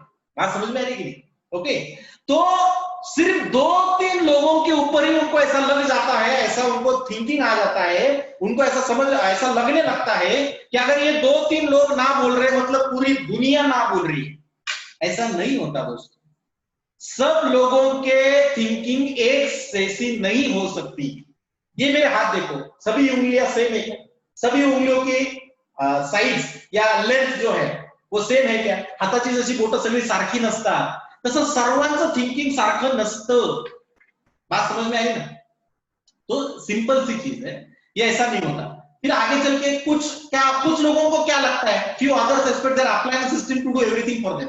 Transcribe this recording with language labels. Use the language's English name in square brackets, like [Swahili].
[Hindi] बात समझ में आ रही कि नहीं? ओके, तो सिर्फ 2-3 लोगों के ऊपर ही उनको ऐसा लग जाता है, ऐसा उनको थिंकिंग आ जाता है, उनको ऐसा लगने लगता है कि अगर ये 2-3 लोग ना बोल रहे मतलब पूरी दुनिया ना बोल रही है। ऐसा नहीं होता दोस्तों। सब लोगों के थिंकिंग एक जैसी नहीं हो सकती। ये मेरे हाथ देखो, सभी उंगलियां सेम है क्या? सभी उंगलियों की साइज या लेंथ जो है वो सेम है क्या? [Marathi] हाताची जशी बोटं सगळी सारखी नसतात तसं सर्वांचं थिंकिंग सारखं नसतं। [Hindi] बात समझ में आई ना? तो सिंपल सी चीज है, ये ऐसा नहीं होता। फिर आगे चल के कुछ लोगों को क्या लगता है, [English] Few others expect their upline system to do everything for them.